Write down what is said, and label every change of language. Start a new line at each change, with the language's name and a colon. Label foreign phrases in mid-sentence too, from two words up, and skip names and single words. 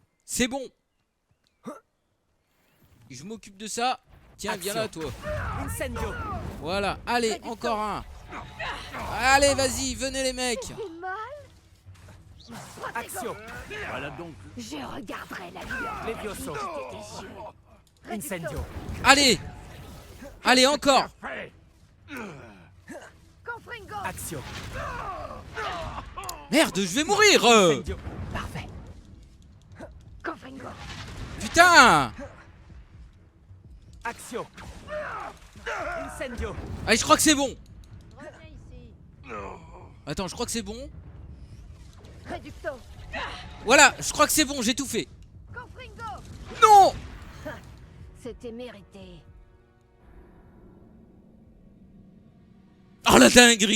French: C'est bon. Je m'occupe de ça. Tiens, viens là, toi. Incendio. Voilà, allez, encore un. Allez, vas-y, venez les mecs. Axio. Voilà donc... Je regarderai la lueur. Levioso. Incendio. Allez. Allez, encore. Confringo. Axio. Merde, je vais mourir. Incendio. Parfait. Confringo. Putain. Axio. Incendio. Allez, je crois que c'est bon. Reviens ici. Attends, je crois que c'est bon. Reducto. Voilà, je crois que c'est bon, j'ai tout fait. Confringo. Non. C'était mérité. Oh la dinguerie.